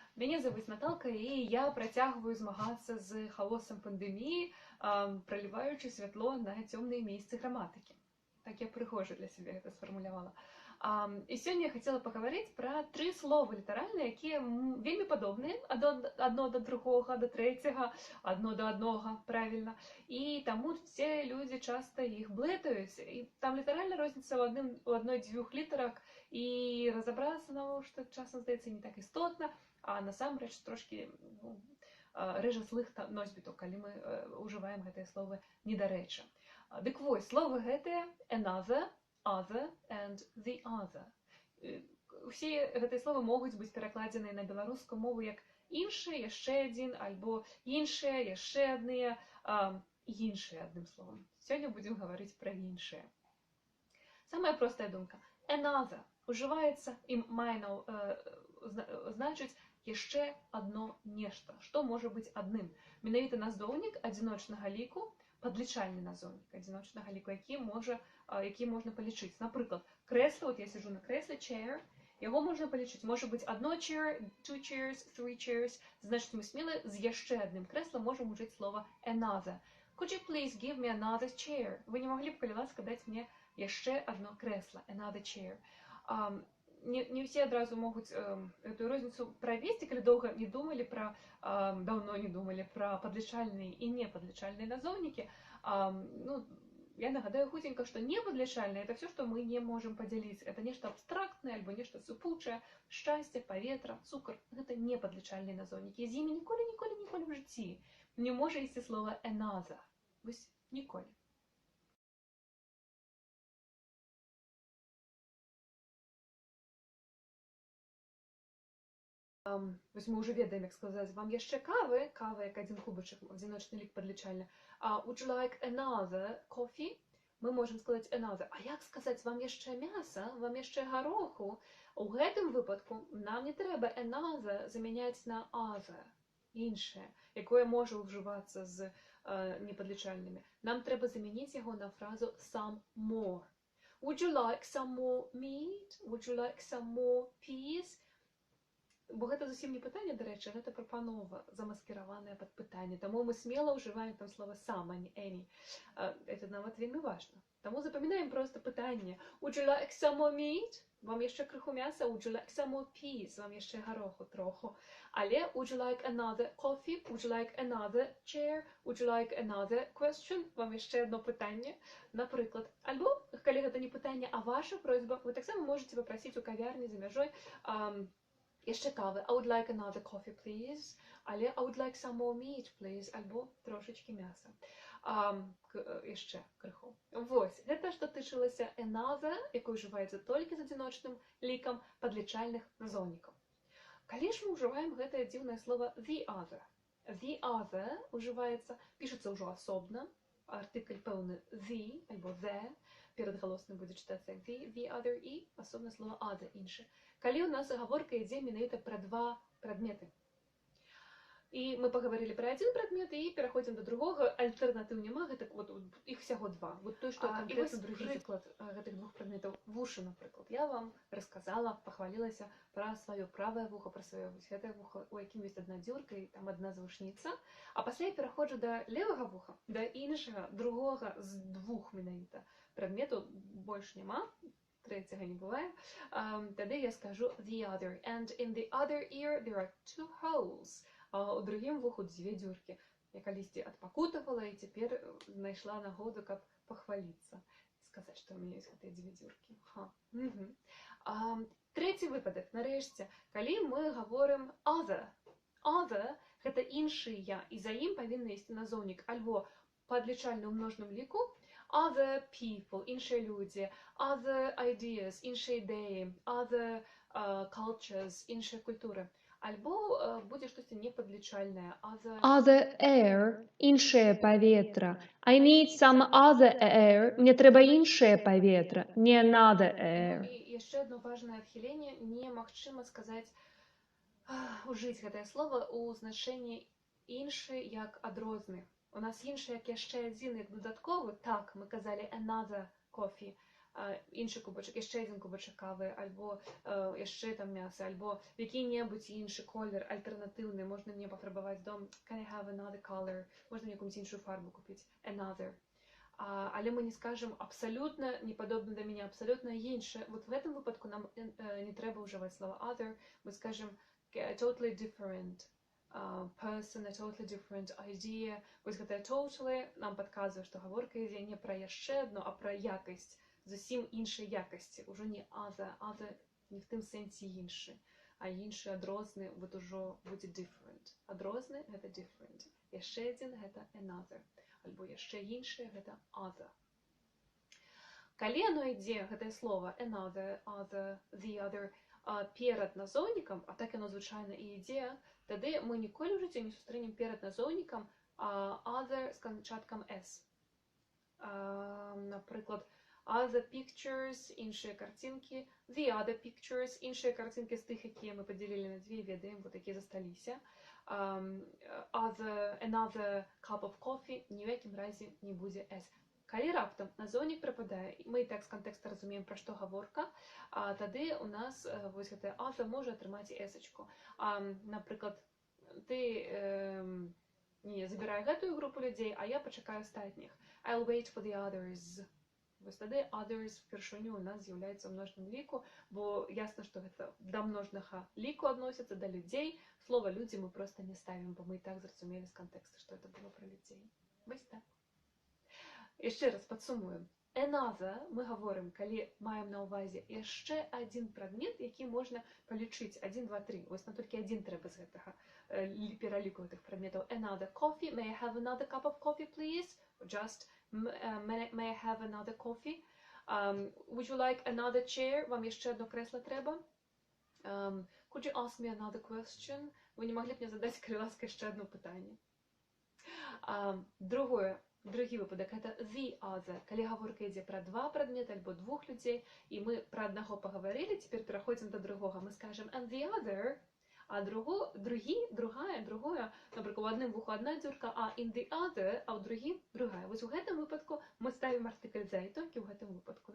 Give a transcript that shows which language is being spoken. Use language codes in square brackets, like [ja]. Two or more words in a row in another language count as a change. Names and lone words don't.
[be] Меня зовут Наталка, і я працягваю змагацца з хаосам пандэміі, праліваючы святло на цёмныя месцы граматыкі. Так я прыгожа для сябе гэта сфармулявала. І сёння я хацела пагаварыць пра 3 словы літаральныя, якія вельмі падобныя адно да другога, да трэцяга, адно да аднога, правільна. І таму все людзі часта іх блытаюць. І там літаральна розніца ў адной-дзвюх літарах, і разабрацца навошта часам здаецца не так істотна, а насамрэч трошкі рэжа злых носьбітаў, калі мы ўжываем гэтыя словы недарэчы. Дык вось, словы гэтыя [en] another, other and the other. [be] Усе гэтыя словы могуць быць перакладзеныя на беларускую мову як іншыя, яшчэ адзін, альбо іншыя, яшчэ адныя, іншыя, адным словам. Сёння будзем гаварыць пра іншыя. Самая простая думка. Another ужываецца і мае значыць яшчэ адно нешта. Што можа быць адным? Менавіта назоўнік адзіночнага ліку, падлічальны назоўнік адзіночнага ліку, які можна палічыць. Напрыклад, крэсла, я сиджу на крэсле, chair, яго можна палічыць. Можа быць одно chair, [en] two chairs, three chairs. [be] Значыць, мы смела з яшчэ адным крэслам можам ужыць слова another. [en] Could you please give me another chair? [be] Вы не маглі б, калі ласка, даць мне яшчэ адно крэсла, [en] another chair. [be] Не все адразу могуць эту розніцу правесці, калі доўга не думалі пра, даўно не думалі пра падлічальныя і непадлічальныя назоўнікі. Я нагадаю хутенька, што непадлічальнае — это все, што мы не можам падзяліць. Это нешта абстрактнае альбо нешта сыпучае, шчасце, паветра, цукар. Гэта непадлічальныя назоўнікі. З імі ніколі ў жыцці не можа ісці слова another. Вось ніколі. Вось мы ўжо ведаем, як сказаць, вам яшчэ кавы, кава як адзін кубачак, адзіночны лік падлічальны. [en] Would you like another coffee? [be] Мы можам сказаць another. А як сказаць, вам яшчэ мяса, вам яшчэ гароху? У гэтым выпадку нам не трэба another замяняць на other, іншае, якое можа ўжывацца з непадлічальнымі. Нам трэба замяніць яго на фразу [en] some more. Would you like some more meat? Would you like some more peas? [be] Бо гэта зусім не пытанне, дарэчы, гэта прапанова, замаскіраваная пад пытанне. Таму мы смела ўжываем там слова some, а не any. Это нават вельмі важна. Таму запамінаем проста пытанне. [en] Would you like some more meat? [be] Вам яшчэ крыху мяса? [en] Would you like some more peas? [be] Вам яшчэ гароху троху. Але [en] would you like another coffee? Would you like another chair? Would you like another question? [be] Вам яшчэ одно пытанне. Напрыклад, альбо, калі гэта не пытанне, а ваша просьба, вы таксама можаце папрасіць у кавярні за мяжой яшчэ кавы. [en] I would like another coffee, please. Але I would like some more meat, please. [be] Альбо трошечкі мяса. Яшчэ крыху. Вось, гэта што тычылася another, якой ўжываецца толькі з адзіночным лікам падлічальных назоўнікаў. Калі ж мы ўжываем гэтае дзіўнае слова [en] the other? The other [be] ўжываецца, пішацца ўжо асобна, артыкль пэўны the альбо the, перад галосным будзе чытацца [en] the other, [be] і асобна слова other, іншы. Калі ў нас гаворка ідзе менавіта пра два прадметы. І мы пагаварылі пра адзін прадмет і пераходзім да другога, альтэрнатыў няма, гэтак вот іх всяго два. Вот той, што канкрэтна другі прыклад гэтых двух прадметаў. Вушы, напрыклад. Я вам расказала, пахвалілася пра сваё правае вуха, пра сваё вось гэтае вуха, у якім ёсць адна дзюрка і там адна завушніца. А пасля я пераходжу да левага вуха, да іншага, другога з двух менавіта прадметаў, больш няма. Трэцяга не бывае. Тады я скажу [en] the other. And in the other ear there are two holes. [be] А у другім вуху дзве дзюркі. Я калісьці адпакутавала і цяпер знайшла нагоду, каб пахваліцца. Сказаць, што ў мяне ёсць гэтыя дзве дзюркі. Трэці выпадак, нарэшце, калі мы гаворым other. Other — гэта іншыя, і за ім павінны ісці назоўнік альбо падлічальны ў множным ліку, [en] other people, [be] іншыя людзі, [en] other ideas, [be] іншыя ідэі, [en] other cultures, [be] іншыя культуры. Альбо будзе штосьці непадлічальнае, [en] Other air, [be] іншае паветра. [en] I need some other air. [be] Мне трэба іншае паветра, не [en] another air. [be] І яшчэ одно важнае адхіленне. Немагчыма сказаць, ужыць гэтае слово ў значэнні іншы як адрозны. У нас іншы як яшчэ адзін, як дадатковы. Так, мы казалі [en] another coffee. [uk] інший кубочок, ще один кубочок кави, або ще там м'ясо, або який-небудь інший колір альтернативний, можна мені пофарбувати дом, [en] can I have another color, [uk] можна мені якусь іншу фарбу купити, another. Але ми не скажемо абсолютно не подобне до мене, абсолютно інше. От в цьому випадку нам не треба вживати слово other, ми скажемо [en] totally different person, a totally different idea. [uk] Ось це totally нам підказує, що говорка йде не про ще одну, а про якість, зовсім іншої якості. Уже не other не в тим сенсі інше, а інше одрозне от уже буде different. Одрозне – це different. Ще один – це another. Або ще інше – це other. Коли воно йде, це слово [en] another, other, the other, [uk] перед назовником, а так воно звичайно і йде, тоді ми ніколи в житті не зустрінемо перед назовником other з кончатком s. Наприклад, [en] other pictures, [uk] інші картинки, [en] the other pictures, [uk] інші картинки з тих, які ми поділили на дві види, вот які зосталися. [en] Another cup of coffee, [uk] ні в якому разі не буде s. Коли раптом назовник припадає, ми і так з контексту розуміємо, про що говорка, тоді у нас ось це other може отримати s-очку. Наприклад, ти не забирай эту групу людей, а я почекаю остатніх. [en] I'll wait for the others. [uk] Ось тоді others в першиню у нас з'являється в множному ліку, бо ясно, що це до множного ліку відноситься, до людей. Слово «люди» ми просто не ставимо, бо ми і так зрозуміли з контексту, що це було про людей. Ось так. І ще раз підсумуємо. Another ми говоримо, коли маємо на увазі ще один предмет, який можна полічити. 1, 2, 3. Ось нам тільки один треба з цього переліку цих предметів. [en] Another coffee. May I have another cup of coffee, please? Just may I have another coffee? Would you like another chair? [uk] Вам ще одне кресло треба? [en] Could you ask me another question? [uk] Ви не могли б мені задати, коли ласка, ще одне питання? Другий випадок – це the other, коли говорка йде про два предмети або двох людей, і ми про одного поговорили, тепер переходимо до другого. Ми скажемо [en] and the other, [uk] а другое, наприклад, у одним вуху одна дюрка, а [en] in the other, [uk] а у другим другая. Ось у цьому випадку ми ставимо артикль «the» і тільки в цьому випадку.